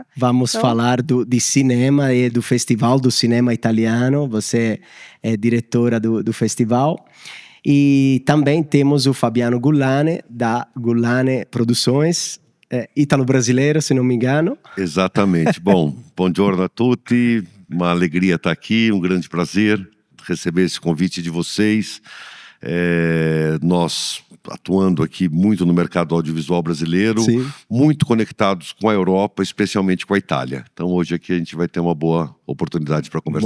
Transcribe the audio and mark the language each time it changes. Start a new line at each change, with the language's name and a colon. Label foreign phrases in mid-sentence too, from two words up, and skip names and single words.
Portuguese: Vamos falar de cinema e do Festival do Cinema Italiano. Você é diretora do festival. E também temos o Fabiano Gullane, da Gullane Produções, ítalo-brasileiro, se não me engano. Exatamente. Bom,
Italian: buongiorno a tutti.
Portuguese: Uma alegria estar aqui, um grande prazer receber esse convite de vocês. Nós atuando aqui muito no mercado audiovisual brasileiro, Sim. Muito conectados com a Europa, especialmente com a Itália. Então hoje aqui a gente vai ter uma boa oportunidade para conversar